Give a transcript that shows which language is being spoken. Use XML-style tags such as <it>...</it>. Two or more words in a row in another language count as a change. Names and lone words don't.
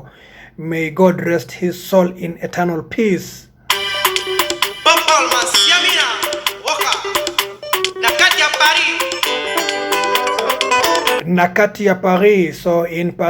<en>May God rest his soul in eternal peace.</en> <ln>Bopol Mansiamina Waka Nakati ya Paris. Nakati ya Paris.</ln> <en>So in Paris.</en>